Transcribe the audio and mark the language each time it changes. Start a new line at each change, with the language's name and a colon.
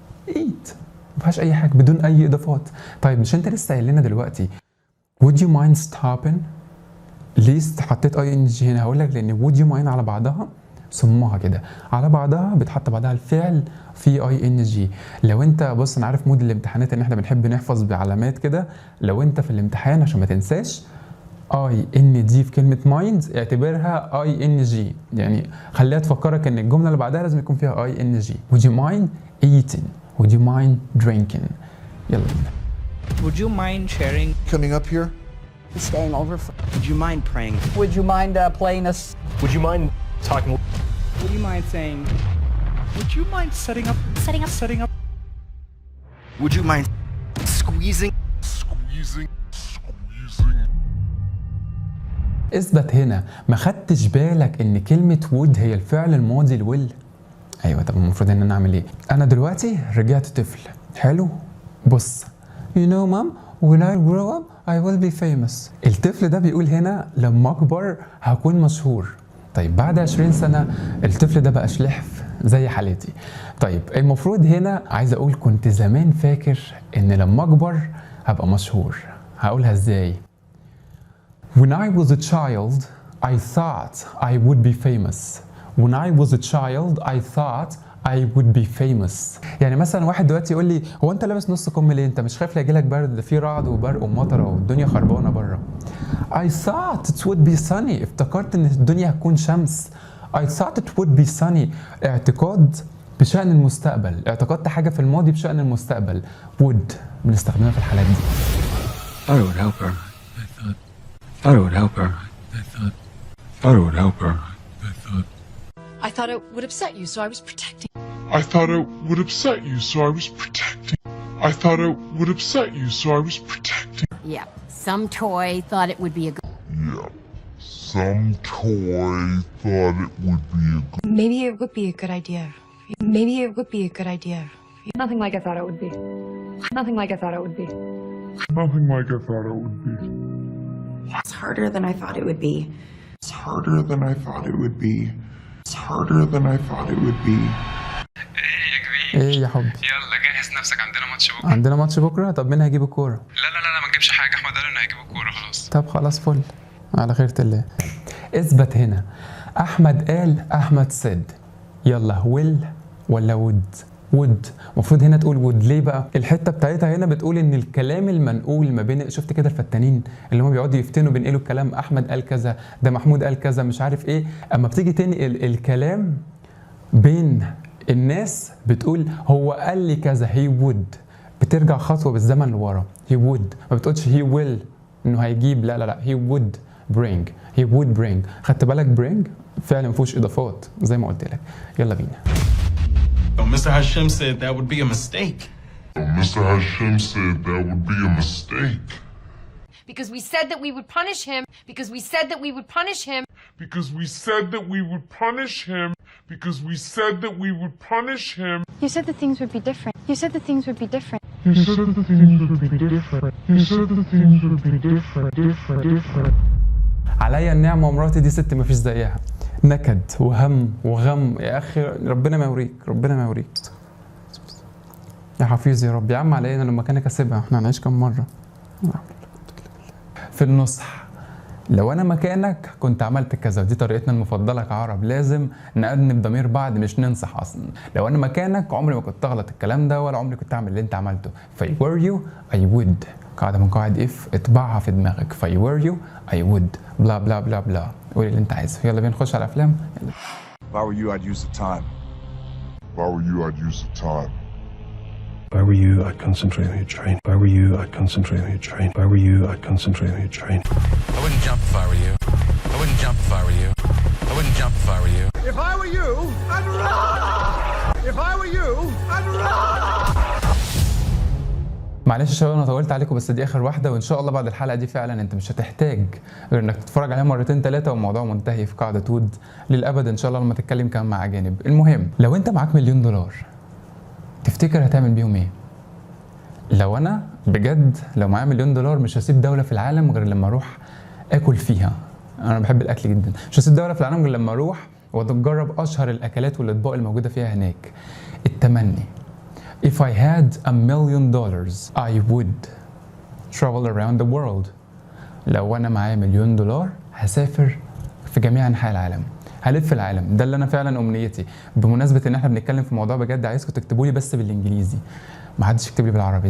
English: eat
Arabic: مفيهاش اي حاجه بدون اي اضافات. طيب مش انت لسه قايل لنا دلوقتي
English: would you mind stopping؟
Arabic: ليه حطيت ing هنا؟ هقول لك لان
English: would you mind
Arabic: على بعضها صمها كده، على بعضها بتحط بعدها الفعل في ing. لو انت بص، انا عارف مود الامتحانات ان احنا بنحب نحفظ بعلامات كده. لو انت في الامتحان عشان ما تنساش ing في كلمه mind اعتبرها ing، يعني خليها تفكرك ان الجمله اللي بعدها لازم يكون فيها ing.
English: would you mind eating؟ would you mind drinking؟
Arabic: يلا بينا.
English: Would you mind sharing? Coming up here? Staying over? Would you mind praying? Would you mind playing us? Would you mind talking? Would you mind saying? Would you mind setting up? Setting up? Would you mind squeezing?
Arabic: اثبت هنا، ما خدتش بالك ان كلمه would هي الفعل الماضي الويل؟ ايوه. طب المفروض ان انا اعمل ايه؟ انا دلوقتي رجعت طفل، حلو؟ بص،
English: you know mom when I grow up I will be famous.
Arabic: الطفل ده بيقول هنا لما اكبر هكون مشهور. طيب بعد 20 سنه الطفل ده بقى شلحف زي حالتي. طيب المفروض هنا عايز اقول كنت زمان فاكر ان لما اكبر هبقى مشهور. هقولها ازاي؟
English: When I was a child I thought I would be famous. When I was a child I thought I would be famous.
Arabic: يعني مثلا واحد دلوقتي يقول لي هو انت لابس نص كم ليه؟ انت مش خايف لا يجيلك برد؟ ده في رعد وبرق ومطره والدنيا خربانه بره.
English: I thought it would be sunny.
Arabic: افتكرت ان الدنيا هتكون شمس.
English: I thought it would be sunny.
Arabic: اعتقاد بشأن المستقبل، اعتقدت حاجه في الماضي بشأن المستقبل. would بنستخدمها في الحالات دي.
English: Thought it would help her. Thought it would help her. Thought it would help her. I thought it would upset you, so I was protecting. I thought it would upset you, so I was protecting. I thought it would upset you, so I was protecting. Yeah, some toy thought it would be a good. Yeah. Some toy thought it would be a good. Maybe it would be a good idea. Maybe it would be a good idea. Nothing like I thought it would be. Nothing like I thought it would be. Nothing like I thought it would be. It's harder than I thought it would be. It's harder than I thought it would be. It's harder than I thought it would be.
Arabic: ايه يا حبي؟ يلا جهز نفسك، عندنا ماتش بكره. عندنا ماتش بكره؟ طب مين هيجيب الكوره؟ لا ما تجيبش حاجه، احمد قال انه هيجيب الكوره خلاص. طب خلاص فل، على خيرة الله. اثبت هنا، احمد قال، احمد said. يلا will ولا would؟ المفروض هنا تقول would. ليه بقى؟ الحته بتاعتها هنا بتقول ان الكلام المنقول ما بين، شفت كده الفتانين اللي هم بيقعدوا يفتنوا بينقلوا الكلام، احمد قال كذا، ده محمود قال كذا، مش عارف ايه. اما بتيجي تنقل الكلام بين الناس بتقول هو قال لي كذا،
English: he would.
Arabic: بترجع خطوه بالزمن لورا،
English: he would.
Arabic: ما بتقولش
English: he will
Arabic: انه هيجيب، لا
English: he would bring. he would bring.
Arabic: خدت بالك bring فعلا ما فيهوش اضافات زي ما قلت لك. يلا بينا.
English: Mr. Hashim said that would be a mistake. Mr. Hashim said that would be a mistake. Because we said that we would punish him. Because we said that we would punish him. Because we said that we would punish him. Because we said that we would punish him. You said that things would be different. You said that things would be different. You said that things would be different. You said that things would be different.
Arabic: عليا النعمه ومراتي دي ست مفيش زيها. نكد وهم وغم يا اخي، ربنا ما يوريك، ربنا ما يوريك يا حفيظ يا رب. يا عم علينا لما كانك اسيبها، احنا هنعيش كام مره؟ في النصح، لو انا مكانك كنت عملت كذا. ودي طريقتنا المفضله كعرب، لازم نأنب ضمير بعض مش ننصح اصلا. لو انا مكانك عمري ما كنت اغلط الكلام ده، ولا عمري كنت اعمل اللي انت عملته. في
English: were you I would،
Arabic: قاعده من قواعد اف، اطبعها في دماغك. في
English: were you I would
Arabic: بلا بلا بلا بلا. قول اللي انت عايزه. يلا بينا نخش على الافلام. يلا.
English: If I were you, I'd use the time. If I were you, I'd use the time. If I were you, I'd concentrate on your train. If I were you, I'd concentrate on your train. If I were you, I'd concentrate on your train. I wouldn't jump if I were you. I wouldn't jump if I were you. I wouldn't jump if I were you. If I were you, I'd run. If I were you, I'd run.
Arabic: معلش يا شباب انا طولت عليكم بس دي اخر واحده، وان شاء الله بعد الحلقه دي فعلا انت مش هتحتاج غير انك تتفرج عليها مرتين ثلاثه والموضوع منتهي في قاعده وود للابد ان شاء الله لما تتكلم كمان مع اجانب. المهم لو انت معاك $1,000,000 تفتكر هتعمل بيهم ايه؟ لو انا بجد لو معايا $1,000,000 مش هسيب دوله في العالم غير لما اروح اكل فيها. انا بحب الاكل جدا، مش هسيب دوله في العالم غير لما اروح واتجرب اشهر الاكلات والاطباق الموجوده فيها هناك. التمني
English: If I had $1,000,000 I would travel around the world.
Arabic: لو انا معايا $1,000,000 هسافر في جميع انحاء العالم، هلف العالم. ده اللي انا فعلا امنيتي. بمناسبه ان احنا بنتكلم في موضوع بجد عايزكم تكتبوا لي بس بالانجليزي، ما حدش يكتب لي بالعربي.